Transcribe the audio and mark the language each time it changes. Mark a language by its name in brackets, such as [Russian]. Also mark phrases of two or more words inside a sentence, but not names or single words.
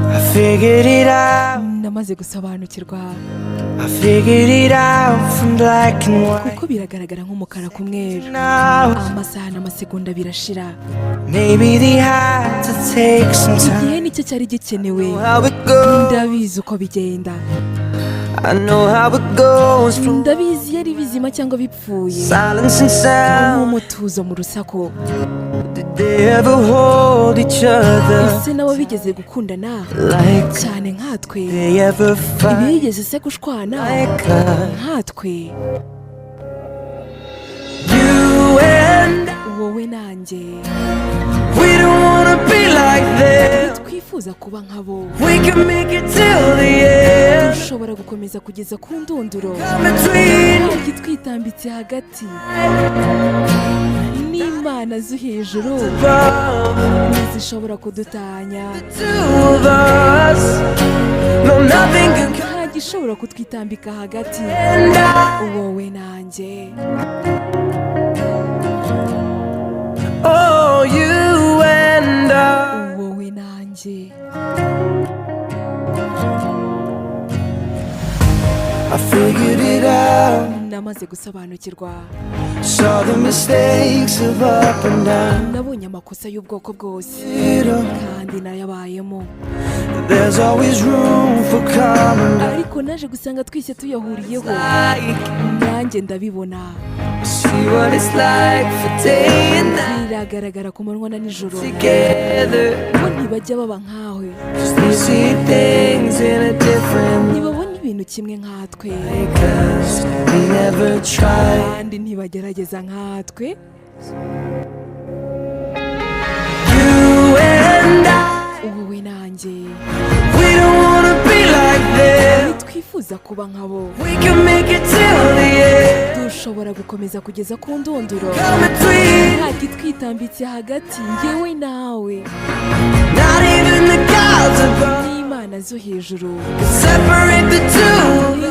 [English] figured it out. [Kinyarwanda] namaze gusobanukirwa [English] I figured it out from black and white. [Kinyarwanda] kuko biragaragara nk'umukara ku mweru. [English] Now [Kinyarwanda] Amasaha n'amasegonda birashira. [English] maybe they had to take some time. [Kinyarwanda] Igihe nicyo cyari gikenewe. [English] How it goes, [Kinyarwanda] Ndabizi uko bigenda. [English] I know how it goes from [Kinyarwanda] Ndabizi yari bizima cyangwa bipfuye. [English] silence and sound. [Kinyarwanda] Nk'umutuzo mu rusaku. [English] Did they ever hold each other [Kinyarwanda] Ese nabo bigeze gukundana [English] like [Kinyarwanda] cyane nkatwe? [English] they ever fight [Kinyarwanda] Ntibigeze se gushwana [English] like us? [Kinyarwanda] nkatwe? [English] You and I, [Kinyarwanda] Wowe nanjye [English] we don't wanna be like them. [Kinyarwanda] twifuza kuba nkabo. [English] We can make it till the end. [Kinyarwanda] Dushobora gukomeza kugeza ku ndunduro. [English] Between [Kinyarwanda] Ntabwo twitambitse hagati n'Imana zo hejuru ntizishobora kudutanya. [English] two of us, no nothing can come. [Kinyarwanda] Nta gishobora kutwitambika hagati. [English] And I, [Kinyarwanda] Wowe nanjye. [English] oh, you and I. [Kinyarwanda] Wowe nanjye. [English] I figured it out. [Kinyarwanda] Namaze gusobanukirwa. [English] Saw the mistakes of up and down. [Kinyarwanda] Nabonye amakosa y'ubwoko bwose kandi nayabayemo. [English] There's always room for common. [Kinyarwanda] Ariko naje gusanga twese tuyahuriyeho. Nanjye ndabibona. [English] See what it's like for day and night [Kinyarwanda] Biragaragara ku manywa na nijoro [English] together. [Kinyarwanda] ko ntibajya baba nkawe. [English] They see things in a different [Kinyarwanda] Ntibabona ibintu kimwe nkatwe. [English] way, 'cause they never tried. [Kinyarwanda] Kandi ntibagerageza nkatwe. [English] You and I, [Kinyarwanda] Wowe nanjye [English] we don't wanna be like them. [Kinyarwanda] twifuza kuba nkabo. [English] We can make it till the end. [Kinyarwanda] Dushobora gukomeza kugeza ku ndunduro. [English] Come between, [Kinyarwanda] Nta kitwitambitse hagati njyewe nawe [English] not even the gods above [Kinyarwanda] n'Imana zo hejuru [English] separate the two.